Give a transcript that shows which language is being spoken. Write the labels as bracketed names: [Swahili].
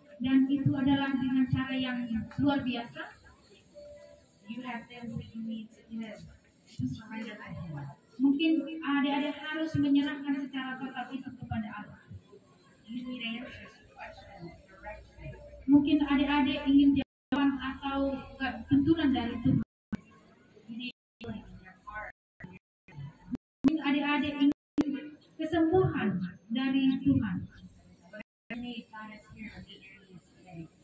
[Indonesian] Dan itu adalah dengan cara yang luar biasa. [English] You have things that you need to give, to surrender to Him. [Indonesian] Mungkin adik-adik harus menyerahkan secara total itu kepada Allah. [English] You need answers to questions, direction. [Indonesian] Mungkin adik-adik ingin jawaban atau tuntunan dari Tuhan. [English] You need healing in your heart. [Indonesian] Mungkin adik-adik ingin kesembuhan dari Tuhan. [English] You need God is here to meet your needs today.